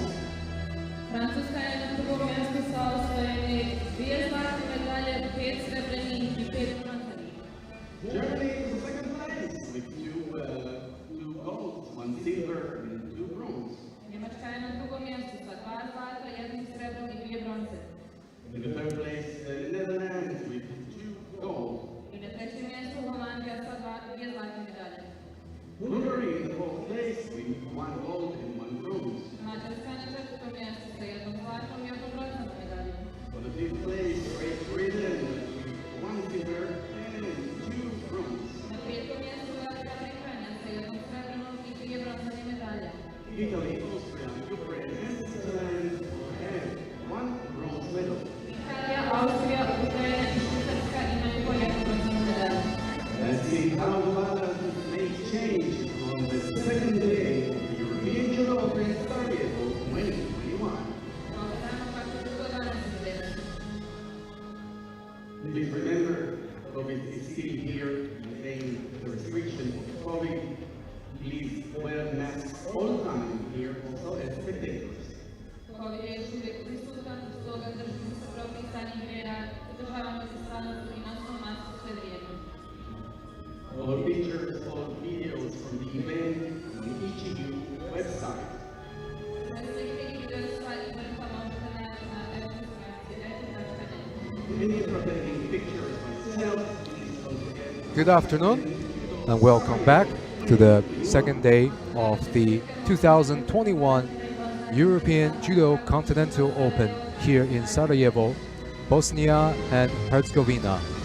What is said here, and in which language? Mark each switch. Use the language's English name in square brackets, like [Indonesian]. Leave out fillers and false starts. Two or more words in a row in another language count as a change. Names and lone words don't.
[Bosnian] Francuska je na drugom mjestu sa osvojeni 2 zlatne medalje, 5 srebrnih i 5 bronzanih. [English] Germany is the second place with 2 golds, 1 silver and 2 bronze. [Bosnian] Njemačka je na drugom mjestu sa 2 zlata, 1 srebrom i 2 bronze. [English] In the third place, the Netherlands with 2 gold. [Bosnian] I na trećem mjestu Holandija sa 2 zlatne medalje. [English] Hungary in the fourth place with 1 gold and 1 bronze. [Bosnian] Mađarska je na četvrtom mjestu sa 1 zlatnom i 1 bronzanom medaljom. [English] For the fifth place, Great Britain with 1 silver and 2 bronze. [Bosnian] Na petom mjestu Velika Britanija sa 1 srebrnom i 2 bronzane medalje. [English] Italy, Austria, Ukraine and Switzerland have 1 bronze medal. [Bosnian] Italija, Austrija, Ukrajina i Švicarska imaju po 1 bronzanu medalju. [English] Let's see how the balance may change on the second day of the European Judo Open Sarajevo 2021. [Bosnian] Pogledajmo kako će to danas izgledati. [English] Please remember, COVID is still here, maintain the restriction of COVID. Please wear masks all the time here, also as spectators. [Bosnian] COVID je još uvijek prisutan, stoga držimo se propisanih mjera, zadržavamo se stalno i nosimo masku sve vrijeme. [English] All pictures, all videos from the event on the EGU website. [Bosnian] Sve slike i videosa i vrta možete naći na www.net. [English] Many are taking pictures myself. Please don't forget. Good afternoon and welcome back to the second day of the 2021 European Judo Continental Open here in Sarajevo, Bosnia and Herzegovina.